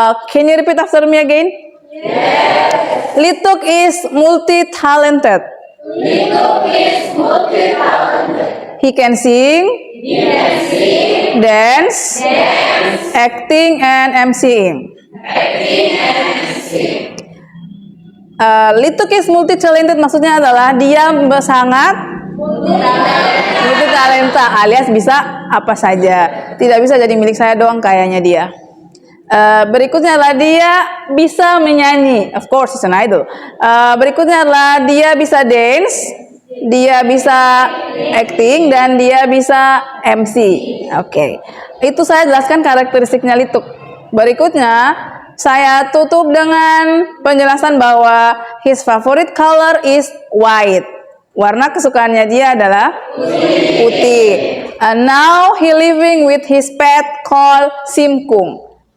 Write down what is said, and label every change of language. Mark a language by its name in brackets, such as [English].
[English] Can you repeat after me again? Yes. Lituk is multi-talented. He can sing, dance, acting, and MCing. Lituk is multi-talented [Indonesian] maksudnya adalah dia sangat multi-talenta alias bisa apa saja. Tidak bisa jadi milik saya doang kayaknya dia. Berikutnya adalah dia bisa menyanyi, [English] of course he's an idol. [Indonesian] Berikutnya adalah dia bisa dance, dia bisa acting, dan dia bisa MC. Oke. Itu saya jelaskan karakteristiknya Lituk. Berikutnya saya tutup dengan penjelasan bahwa [English] his favorite color is white. [Indonesian] Warna kesukaannya dia adalah putih. [English] And now he living with his pet called Simkung.